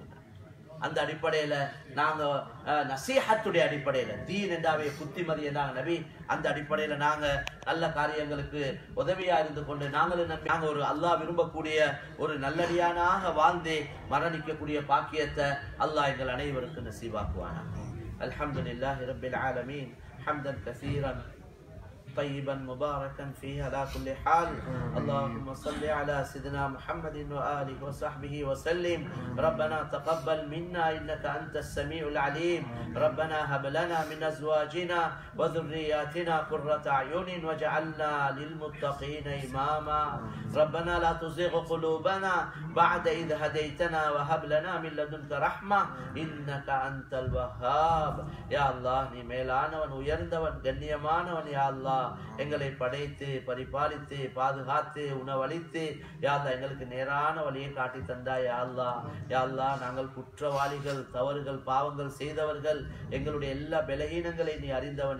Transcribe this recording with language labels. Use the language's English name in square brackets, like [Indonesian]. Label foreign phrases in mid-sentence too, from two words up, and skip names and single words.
[Tamil] அந்த அடிப்படையில நாங்க நசீஹத்துடைய அடிப்படையில, தீன் என்றாவே புத்திமதி என்றாங்க நபி, அந்த அடிப்படையில நாங்க நல்ல காரியங்களுக்கு உதவியா இருந்து கொண்டு நாங்க ஒரு அல்லாஹ் விரும்பக்கூடிய ஒரு நல்லடியானாக வாழ்ந்து மரணிக்கக்கூடிய பாக்கியத்தை அல்லாஹ் எங்கள் அனைவருக்கும் நசீவாக்குவானா. [Arabic] الحمد لله رب العالمين حمدا كثيرا طيبا مباركا فيه على كل حال. اللهم صل على سيدنا محمد وآله وصحبه وسلم. ربنا تقبل منا إنك أنت السميع العليم. ربنا هب لنا من أزواجنا وذرياتنا قرة أعين واجعلنا للمتقين إماما. ربنا لا تزغ قلوبنا بعد إذ هديتنا وهب لنا من لدنك رحمة إنك أنت الوهاب. يا الله [Tamil] நீ மேலானவன், உயர்ந்தவன், கண்ணியமானவன். [Arabic] يا الله [Tamil] எங்களை படைத்து பரிபாலித்து பாதுகாத்து உணவளித்து [Arabic] يا الله [Tamil] எங்களுக்கு நேரான வழியை காட்டி தந்தாய். [Arabic] يا الله، يا الله [Tamil] நாங்கள் குற்றவாளிகள், தவறுகள், பாவங்கள் செய்தவர்கள், எங்களுடைய எல்லா பலகீனங்களை நீ அறிந்தவன்.